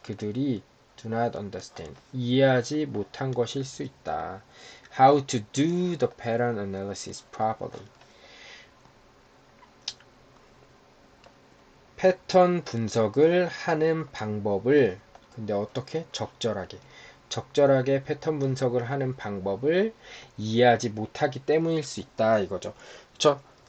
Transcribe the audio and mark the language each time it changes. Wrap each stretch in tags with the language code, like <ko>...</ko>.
<ko>그들이</ko> <en>do not understand.</en> <ko>이해하지 못한 것일 수 있다.</ko> <en>How to do the pattern analysis properly.</en> <ko>패턴 분석을 하는 방법을, 근데 어떻게? 적절하게 패턴 분석을 하는 방법을 이해하지 못하기 때문일 수 있다 이거죠. 그쵸?</ko>